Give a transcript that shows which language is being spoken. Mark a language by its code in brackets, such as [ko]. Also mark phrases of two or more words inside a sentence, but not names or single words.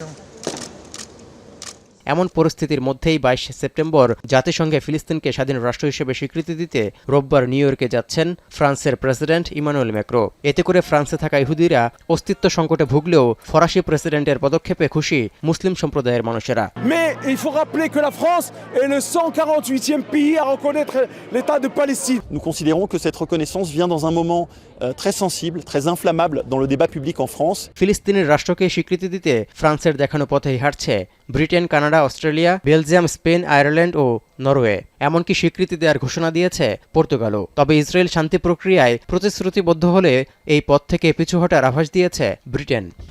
[bn] এমন পরিস্থিতির মধ্যেই 22 সেপ্টেম্বর জাতিসংঘে ফিলিস্তিনকে স্বাধীন রাষ্ট্র হিসেবে স্বীকৃতি দিতে রোববার নিউ ইয়র্কে যাচ্ছেন ফ্রান্সের প্রেসিডেন্ট ইমানুয়েল ম্যাক্রো। এতে করে ফ্রান্সে থাকা ইহুদিরা অস্তিত্ব সংকটে ভুগলেও ফরাসি প্রেসিডেন্টের পদক্ষেপে খুশি মুসলিম সম্প্রদায়ের মানুষেরা। [fr] Mais il faut rappeler que la France est le 148e pays à reconnaître l'État de Palestine. Nous considérons que cette reconnaissance vient dans un moment très sensible, très inflammable dans le débat public en France. [bn] ফিলিস্তিনের রাষ্ট্রকে স্বীকৃতি দিতে ফ্রান্সের দেখানো পথেই হাঁটছে ব্রিটেন, কানাডা, অস্ট্রেলিয়া, বেলজিয়াম, স্পেন, আয়ারল্যান্ড ও নরওয়ে। এমনকি স্বীকৃতি দেওয়ার ঘোষণা দিয়েছে পর্তুগালও। তবে ইসরায়েল শান্তি প্রক্রিয়ায় প্রতিশ্রুতিবদ্ধ হলে এই পথ থেকে পিছু হটার আভাস দিয়েছে ব্রিটেন।